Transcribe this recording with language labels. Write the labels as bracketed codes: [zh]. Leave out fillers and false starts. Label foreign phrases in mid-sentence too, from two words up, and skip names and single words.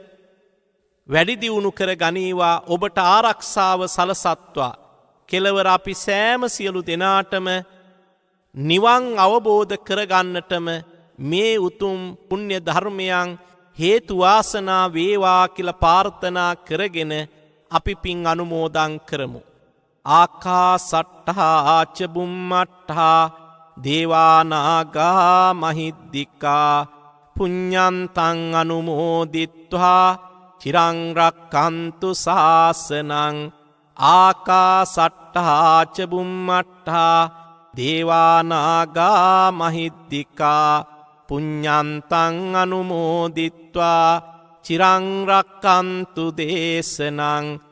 [si] වැඩි දියුණු කර ගනීවා ඔබට ආරක්ෂාව සලසත්වා කෙලවර අපි සෑම සියලු දෙනාටම නිවන් අවබෝධ කරගන්නටම මේ උතුම් පුණ්‍ය ධර්මයන් හේතු වාසනා වේවා කියලා ප්‍රාර්ථනා කරගෙන අපි පින් අනුමෝදන් කරමු [pi] ආකාසට්ඨා ච බුම්මට්ඨා දේවා නාග මහිද්దికා පුඤ්ඤන්තං අනුමෝදිත්වා චිරං රක්ඛන්තු ශාසනං ආකාසට්ඨා ච බුම්මට්ඨා දේවා නාග මහිද්దికා පුඤ්ඤන්තං අනුමෝදිත්වා චිරං රක්ඛන්තු දේශනං